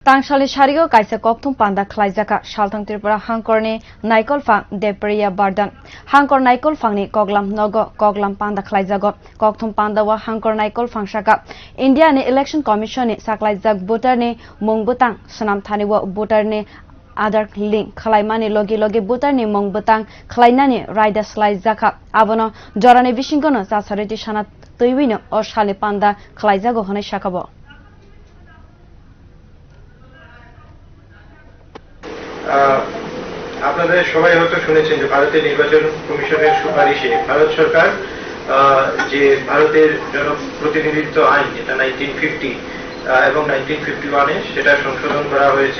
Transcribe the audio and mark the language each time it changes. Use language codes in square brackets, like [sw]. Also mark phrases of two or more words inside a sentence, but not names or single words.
[trp] Tang sarigo kaisa Kokthum panda khwlaijak salthang Tripura Hangkhor ni naikolphang Debpriya Bardhan Hangkhor naikolphang ni koklam nogo koklam panda khwlaijago Kokthum pandao Hangkhor naikolphang sakha India ni [en] election commission [trp] ni saklaijak voter ni mung bwtang swnamthani voter ni Aadhaar link khwlaimani logi bwtang ni mung bwtang khwlainani raida swlaijak abono jorani bisingo no chasari tisanano twiwi no o sali panda khwlaijago honai sakha [bn] আপনাদের সবাই হয়তো শুনেছেন যে ভারতের নির্বাচন কমিশনের সুপারিশে ভারত সরকার যে ভারতের জনপ্রতিনিধিত্ব আইন যেটা 1950 এবং 1951 সেটা সংশোধন করা হয়েছে।